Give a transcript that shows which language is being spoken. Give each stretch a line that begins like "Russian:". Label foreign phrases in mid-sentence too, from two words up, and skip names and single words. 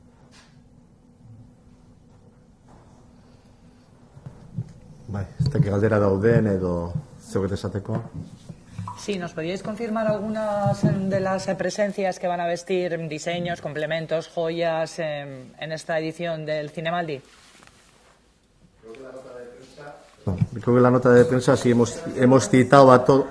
Basque: Bai, ez dakit galdera dauden edo zegoet esateko.
Spanish: Sí, ¿nos podíais confirmar algunas de las presencias que van a vestir, diseños, complementos, joyas en esta edición del Cinemaldi? Creo que la nota de prensa sí hemos citado a todo.